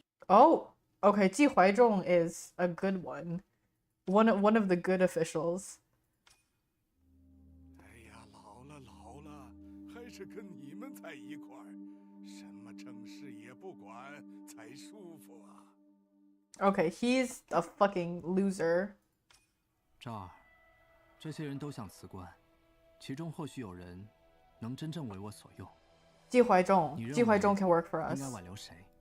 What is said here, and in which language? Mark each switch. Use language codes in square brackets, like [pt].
[en] Oh! Okay, Ji Huaizhong is a good one. One of the good officials. [zh] 哎呀，老了，还是跟你们在一块儿，什么正事也不管才舒服啊。 [en] Okay, he's a fucking loser. [zh] 赵儿，这些人都想辞官，其中或许有人能真正为我所用。 [en] Ji Huaizhong can work for us. [zh] 应该挽留谁？